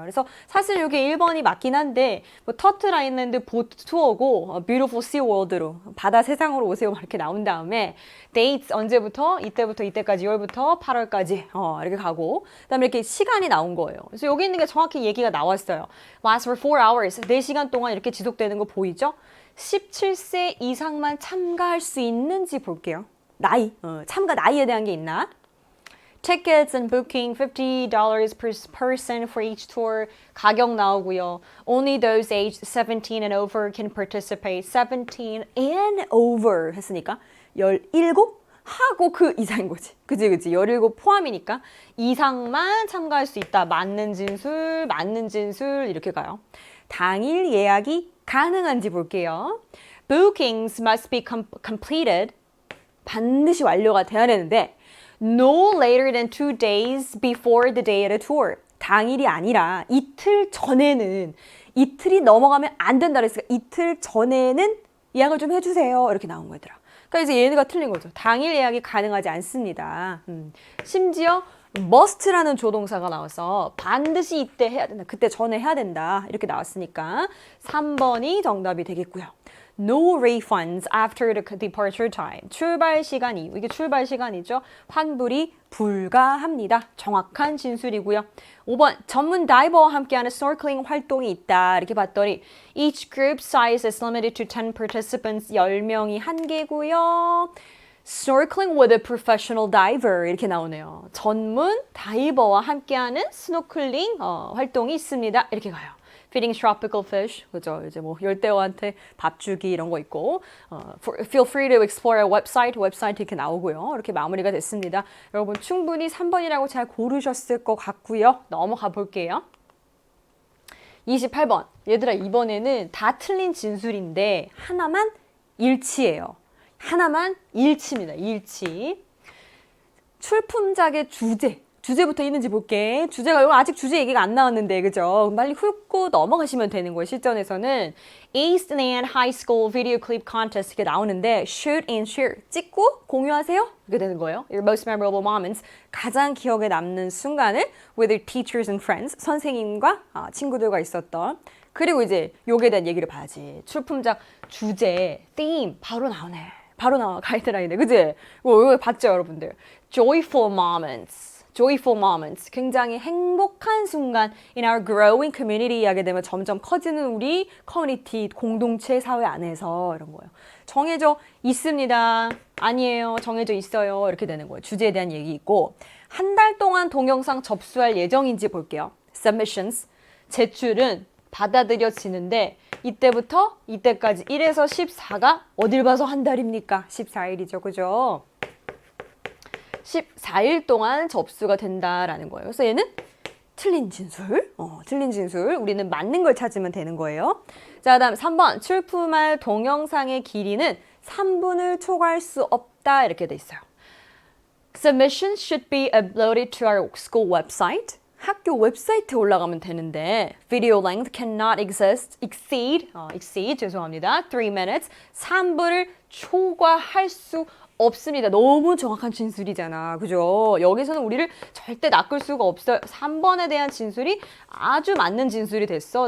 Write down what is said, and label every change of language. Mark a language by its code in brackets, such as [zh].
[ko] 그래서 사실 이게 1번이 맞긴 한데 뭐 터틀 아일랜드 보트 투어고 뷰티풀 시 월드로 바다 세상으로 오세요 이렇게 나온 다음에 데이트 언제부터 이때부터 이때까지 6월부터 8월까지 이렇게 가고 그다음에 이렇게 시간이 나온 거예요. 그래서 여기 있는 게 정확히 얘기가 나왔어요. [en] Last for 4 hours. [ko] 4시간 동안 이렇게 지속되는 거 보이죠? 17세 이상만 참가할 수 있는지 볼게요. 나이, 참가 나이에 대한 게 있나? [en] Tickets and booking $50 per person for each tour. [ko] 가격 나오고요. [en] Only those aged 17 and over can participate. 17 and over [ko] 했으니까 17? 하고 그 이상인 거지. 그지? 17 포함이니까 이상만 참가할 수 있다. 맞는 진술 이렇게 가요. 당일 예약이 가능한지 볼게요. [en] Bookings must be completed. [ko] 반드시 완료가 돼야 되는데 [en] no later than 2 days before the day of the tour. [ko] 당일이 아니라 이틀 전에는 이틀이 넘어가면 안 된다 그랬으니까 이틀 전에는 예약을 좀 해주세요. 이렇게 나온 거더라. 그러니까 이제 얘네가 틀린 거죠. 당일 예약이 가능하지 않습니다. 심지어 must라는 조동사가 나와서 반드시 이때 해야 된다. 그때 전에 해야 된다. 이렇게 나왔으니까 3번이 정답이 되겠고요. [en] No refunds after the departure time. [ko] 출발 시간 이후. 이게 출발 시간이죠. 환불이 불가합니다. 정확한 진술이고요. 5번. 전문 다이버와 함께하는 snorkeling 활동이 있다. 이렇게 봤더니 [en] each group size is limited to 10 participants. [ko] 10명이 한계고요. [en] Snorkeling with a professional diver [ko] 이렇게 나오네요. 전문 다이버와 함께하는 스노클링 활동이 있습니다. 이렇게 가요. [en] Feeding tropical fish, [ko] 그죠? 이제 뭐 열대어한테 밥 주기 이런 거 있고, [en] feel free to explore our website [ko] 이렇게 나오고요. 이렇게 마무리가 됐습니다. 여러분 충분히 3번이라고 잘 고르셨을 것 같고요. 넘어가 볼게요. 28번. 얘들아 이번에는 다 틀린 진술인데 하나만 일치예요. 하나만 일치입니다. 일치. 출품작의 주제부터 있는지 볼게. 주제가 이거 아직 주제 얘기가 안 나왔는데 그죠? 빨리 훑고 넘어가시면 되는 거예요. 실전에서는 East Land High School Video Clip Contest 이렇게 나오는데 [en] shoot and share [ko] 찍고 공유하세요 이렇게 되는 거예요. [en] Your most memorable moments [ko] 가장 기억에 남는 순간을 [en] with your teachers and friends [ko] 선생님과 친구들과 있었던 그리고 이제 요게 대한 얘기를 봐야지. 출품작 주제 theme 바로 나오네. 바로 나와 가이드라인에 그지? 이거 봤죠 여러분들? [en] Joyful moments. [ko] 굉장히 행복한 순간 [en] in our growing community [ko] 하게 되면 점점 커지는 우리 커뮤니티, 공동체 사회 안에서 이런 거예요. 정해져 있습니다. 아니에요. 정해져 있어요. 이렇게 되는 거예요. 주제에 대한 얘기 있고 한 달 동안 동영상 접수할 예정인지 볼게요. [en] Submissions. [ko] 제출은 받아들여지는데 이때부터 이때까지 1에서 14가 어딜 봐서 한 달입니까? 14일이죠. 그죠? 14일 동안 접수가 된다라는 거예요. 그래서 얘는 틀린 진술, 틀린 진술. 우리는 맞는 걸 찾으면 되는 거예요. 자, 다음 3번. 출품할 동영상의 길이는 3분을 초과할 수 없다. 이렇게 돼 있어요. [en] Submissions should be uploaded to our school website. [ko] 학교 웹사이트에 올라가면 되는데 [en] video length cannot exceed [ko] 죄송합니다. [en] 3 minutes. [ko] 3분을 초과할 수 없습니다. 너무 정확한 진술이잖아. 그죠? 여기서는 우리를 절대 낚을 수가 없어요. 3번에 대한 진술이 아주 맞는 진술이 됐어.